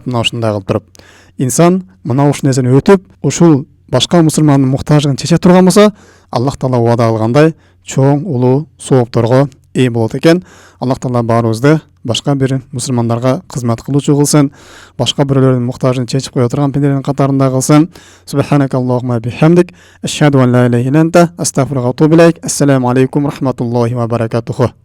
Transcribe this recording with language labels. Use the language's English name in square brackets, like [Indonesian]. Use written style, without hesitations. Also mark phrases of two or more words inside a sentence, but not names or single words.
[Kyrgyz] Мына ушундай кылып туруп, инсан мына ушул нерсени өтүп, ушул башка мусулмандын муктаждыгын чече турган болсо, Аллах Таала убада кылгандай чоң улуу соопторго ээ болот экен. Аллах Таала баарыбызды башка бир мусулмандарга кызмат кылуучу кылсын, башка бирөөлөрдүн муктажын чечип кое турган пенделердин катарында кылсын. [Arabic] سبحانك اللهم وبحمدك أشهد أن لا إله إلا أنت أستغفرك وأتوب إليك. السلام عليكم ورحمة الله وبركاته.